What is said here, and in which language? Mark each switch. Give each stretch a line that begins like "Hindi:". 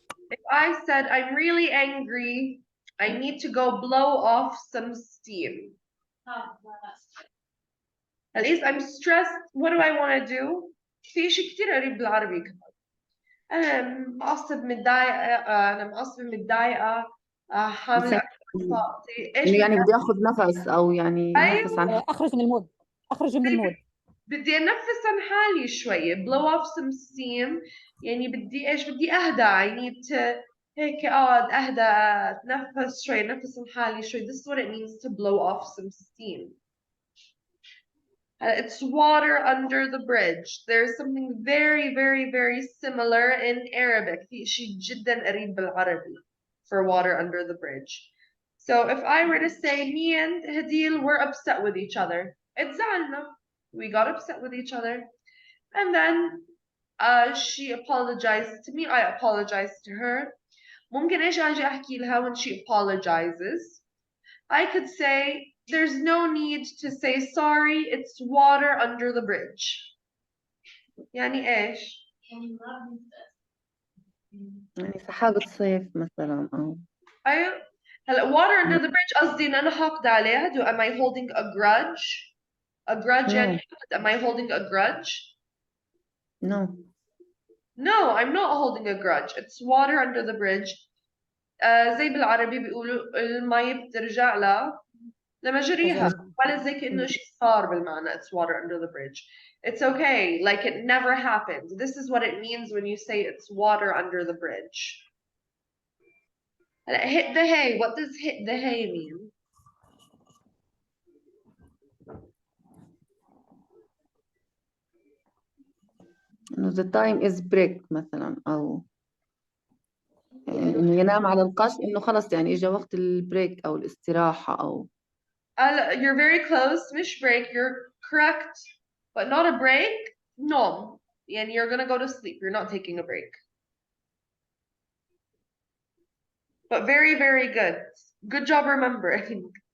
English: If I said I'm really angry, I need to go blow off some steam. At least I'm stressed. What do I want to do?
Arabic: في شيء كتير قريب بالعربي كمان. أنا معصب متضايقة أنا معصبة متضايقة حاملة طاقتي إيش إنه يعني بدي بدي آخذ نفس أو يعني نفس عن أيوه اخرج من المود، اخرج من المود. بدي أنفس عن حالي شوية
English: blow off some steam
Arabic: يعني بدي إيش بدي أهدى
English: I need to
Arabic: هيك أقعد أهدى أتنفس شوي أنفس عن حالي شوي.
English: This is what it means to blow off some steam. It's water under the bridge. There's something very, very, very similar in Arabic.
Arabic: في شيء جدا قريب بالعربي
English: for water under the bridge. So if I were to say me and Hadil were upset with each other,
Arabic: اتزعلنا.
English: We got upset with each other. And then she apologized to me, I apologized to her.
Arabic: ممكن ايش اجي احكي لها
English: when she apologizes? I could say, there's no need to say sorry, it's water under the bridge.
Arabic: يعني ايش؟ يعني ما بنسى. يعني سحابة صيف مثلا أو أيوة. هلا
English: water under the bridge
Arabic: قصدي ان انا حاقدة عليها.
English: Am I holding a grudge? A grudge يعني am I holding a grudge? no. No, I'm not holding a grudge. It's water under the bridge.
Arabic: زي بالعربي بيقولوا المي بترجع لمجريها ولا زي كأنه شيء صار بالمعنى.
English: It's water under the bridge. It's okay, like it never happened. This is what it means when you say it's water under the bridge. Hit the hay. What does hit the hay mean?
Arabic: إنه
English: the time is break
Arabic: مثلا أو إنه ينام على القش إنه خلص يعني إجا وقت البريك أو الاستراحة أو
English: You're very close. مش break. You're correct, but not a break. No. And you're gonna go to sleep. You're not taking a break. But very, very good. Good job remembering.